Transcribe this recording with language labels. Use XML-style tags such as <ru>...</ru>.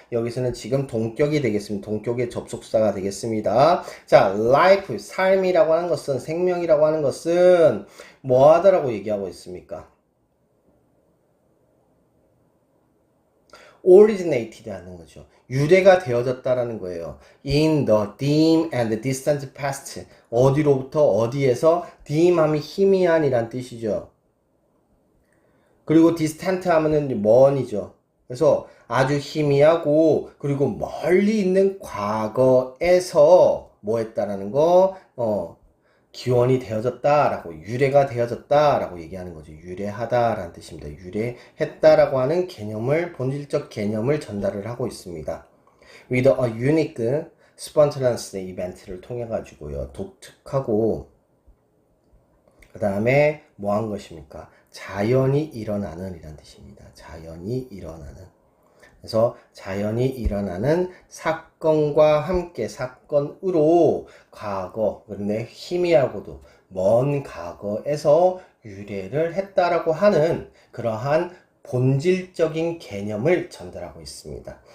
<ko>여기서는 지금 동격이 되겠습니다. 동격의 접속사가 되겠습니다. 자, life 삶이라고 하는 것은 생명이라고 하는 것은 뭐하다라고 얘기하고 있습니까? originated 하는 거죠. 유래가 되어졌다라는 거예요.</ko> <en>In the dim and distant past.</en> <ko>어디로부터 어디에서 dim 하면 희미한이란 뜻이죠. 그리고 distant 하면은 먼이죠. 그래서 아주 희미하고 그리고 멀리 있는 과거에서 뭐 했다라는 거 기원이 되어졌다라고 유래가 되어졌다라고 얘기하는 거죠. 유래하다라는 뜻입니다. 유래했다라고 하는 개념을 본질적 개념을 전달을 하고 있습니다.</ko> <en>With a unique spontaneous</en> <ko>이벤트를 통해 가지고요. 독특하고 그 다음에 뭐 한 것입니까? 자연이 일어나는 이란 뜻입니다. 자연이 일어나는. 그래서 자연이 일어나는 사건과 함께 사건으로 과거, 그런데 희미하고도 먼 과거에서 유래를 했다라고 하는 그러한 본질적인 개념을 전달하고 있습니다.</ko>